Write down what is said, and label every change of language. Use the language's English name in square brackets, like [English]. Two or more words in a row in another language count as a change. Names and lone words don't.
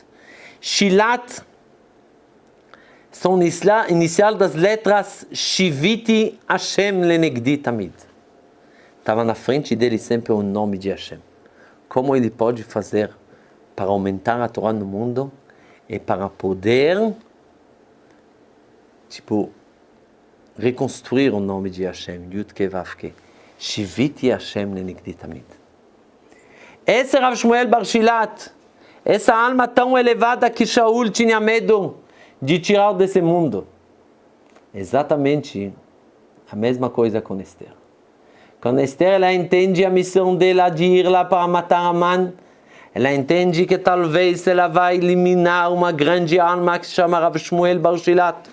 [Portuguese] Shilat são inicial das letras [Hebrew] שויתי ה' לנגדי תמיד. [Portuguese] Estava na frente dele sempre o nome de Hashem. Como ele pode fazer para aumentar a Torá no mundo e para poder, reconstruir o nome de Hashem, [Hebrew] יוד קה ואו קה. שויתי ה' לנגדי תמיד. [Portuguese] Esse Rav Shmuel Bar Shilat, essa alma tão elevada que Shaul tinha medo de tirar desse mundo. Exatamente a mesma coisa com Esther. Quando Esther ela entende a missão dela de ir lá para matar Haman, ela entende que talvez ela vai eliminar uma grande alma que se chama Rav Shmuel Bar Shilat.